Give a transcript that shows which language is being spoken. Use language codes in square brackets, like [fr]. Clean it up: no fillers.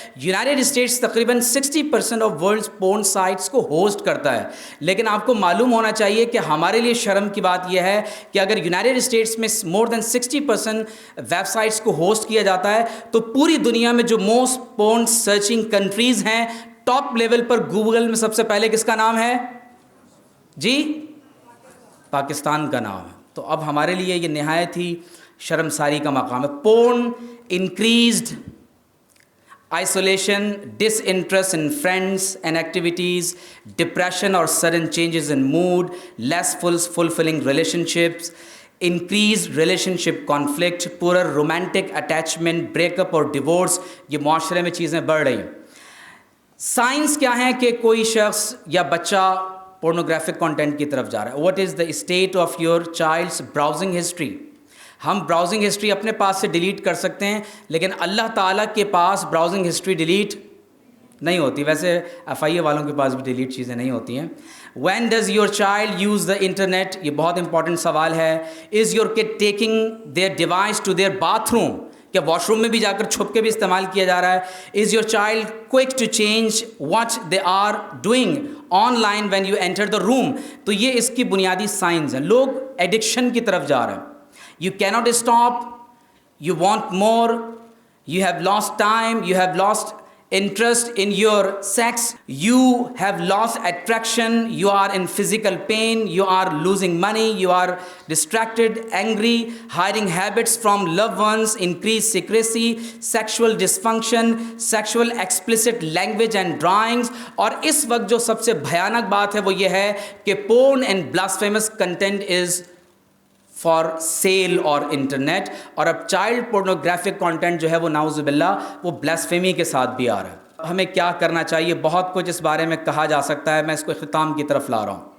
[ur] United States تقریباً 60% of worlds puran sites کو host کرتا ہے، لیکن آپ کو معلوم ہونا چاہیے کہ ہمارے لیے شرم کی بات یہ ہے کہ اگر یونائٹڈ اسٹیٹس میں مور دین 60% ویب سائٹس کو ہوسٹ کیا جاتا ہے تو پوری دنیا میں جو موسٹ پورن سرچنگ کنٹریز ہیں ٹاپ لیول پر گوگل میں سب سے پہلے کس کا نام ہے؟ جی، پاکستان کا نام ہے. تو اب ہمارے لیے یہ نہایت ہی شرمساری کا مقام ہے. [en] porn increased isolation, disinterest in friends and activities, depression or sudden changes in mood, less fulfilling relationships, increased relationship conflict, poorer romantic attachment, breakup [ur] اور [en] divorce. [ur] یہ معاشرے میں چیزیں بڑھ رہی ہیں. سائنس کیا ہے کہ کوئی شخص یا بچہ پورنوگرافک کانٹینٹ کی طرف جا رہا ہے. [en] What is the state of your child's browsing history? [ur] ہم براؤزنگ ہسٹری اپنے پاس سے ڈیلیٹ کر سکتے ہیں لیکن اللہ تعالیٰ کے پاس براؤزنگ ہسٹری ڈیلیٹ نہیں ہوتی. ویسے ایف آئی اے والوں کے پاس بھی ڈیلیٹ چیزیں نہیں ہوتی ہیں. [en] When does your child use the internet? [ur] یہ بہت امپورٹنٹ سوال ہے. [en] Is your kid taking their device to their bathroom? [ur] کیا واش روم میں بھی جا کر چھپ کے بھی استعمال کیا جا رہا ہے؟ [en] Is your child quick to change what they are doing online when you enter the room? [ur] تو یہ اس کی بنیادی سائنس ہیں. لوگ ایڈکشن کی طرف جا رہے ہیں. [en] You cannot stop, you want more, you have lost time, you have lost interest in your sex, you have lost attraction, you are in physical pain, you are losing money, you are distracted, angry, hiding habits from loved ones, increased secrecy, sexual dysfunction, sexual explicit language and drawings. [ur] اور اس وقت جو سب سے بھیانک بات ہے وہ یہ ہے کہ [en] porn and blasphemous content is for sale [ur] اور انٹرنیٹ. اور اب چائلڈ پورنوگرافک کانٹینٹ جو ہے وہ نعوذ باللہ وہ بلاسفیمی کے ساتھ بھی آ رہا ہے. ہمیں کیا کرنا چاہیے؟ بہت کچھ اس بارے میں کہا جا سکتا ہے. میں اس کو اختتام کی طرف لا رہا ہوں.